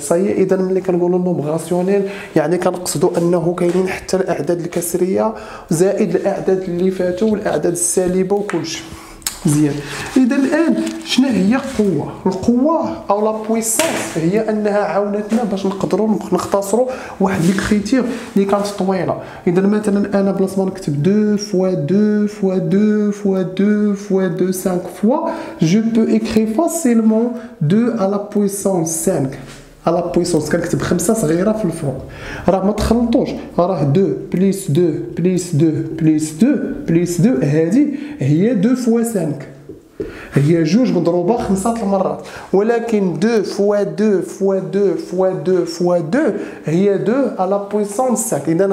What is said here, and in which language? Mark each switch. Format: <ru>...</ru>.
<ar>صاي اذا ملي كنقولوا نومبر راسيونيل يعني كنقصدوا انه كاينين حتى الاعداد الكسريه زائد الاعداد اللي فاتوا والاعداد السالبه وكلشي مزيان. اذا الان شنو هي القوه؟ القوه او لا بويسونس هي انها عاونتنا باش نقدروا نختصروا واحد لي كريتير اللي كانت طويله. اذا مثلا انا بلاص ما نكتب</ar> <fr>2 fois 2 fois 2 fois 2 fois 2 5 fois je peux écrire facilement 2 à la puissance 5</fr> <ar>على بويسونس. كنكتب 5 صغيره في الفوق. راه ما تخلطوش، راه 2 بليس 2 بليس 2 بليس 2 بليس 2 هذه هي 2 فوا 5 هي جوج مضروبه 5 المرات، ولكن 2 فوا 2 فوا 2 فوا 2 فوا 2 هي 2 على بويسونس 5.</ar>